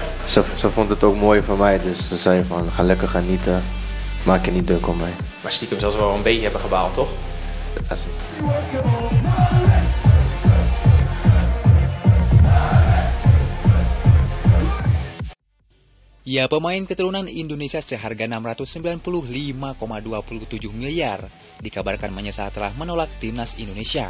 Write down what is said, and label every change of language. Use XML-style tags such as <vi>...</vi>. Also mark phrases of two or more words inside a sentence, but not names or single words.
<nl>ze vond het ook mooi van mij, dus ze zei van ga lekker genieten, maak je niet druk om mij. Maar stiekem zelfs wel een beetje hebben gebaald, toch? Ja,</nl> <id>Ya, pemain keturunan Indonesia seharga 695,27 miliar dikabarkan menyesal telah menolak timnas Indonesia.</id>